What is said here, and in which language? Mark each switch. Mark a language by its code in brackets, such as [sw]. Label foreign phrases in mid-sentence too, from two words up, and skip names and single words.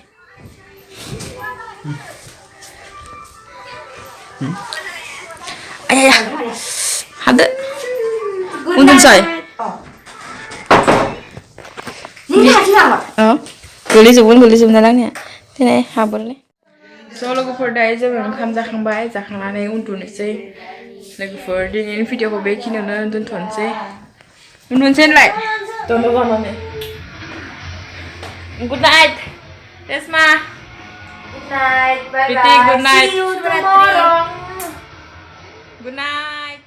[brx] आया हादो उन्दुनोसै गोलैजोबगोन आंनिया दिनै हाबोरलै ज' लोगोफोर दायो जोङो ओंखाम जाखांबाय जाखांनानै उन्दुनोसै लोगोफोर दिनैनि भिडिअखौ बेखिनियावनो दोनथ'नोसै उन्दुनोसै होनलाय [en] good night [brx] रेसमा [en] Good night, bye Priti, good night. See you tomorrow. Good night